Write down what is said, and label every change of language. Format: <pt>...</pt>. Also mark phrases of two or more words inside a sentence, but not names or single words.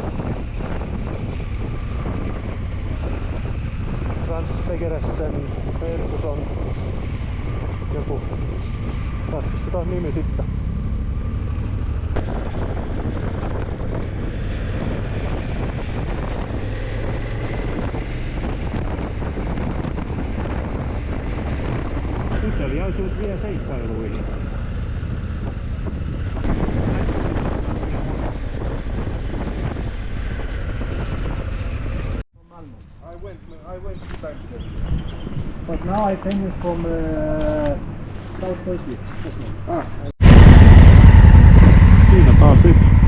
<fi>Transfegeressen Ferguson joku, tarkistetaan nimi sitten. Uteliaisuus vie seikkailuihin.</fi> <en>I went 2 times there. But now I came from South Turkey.</en> <fi>Siinä taas yksi.</fi>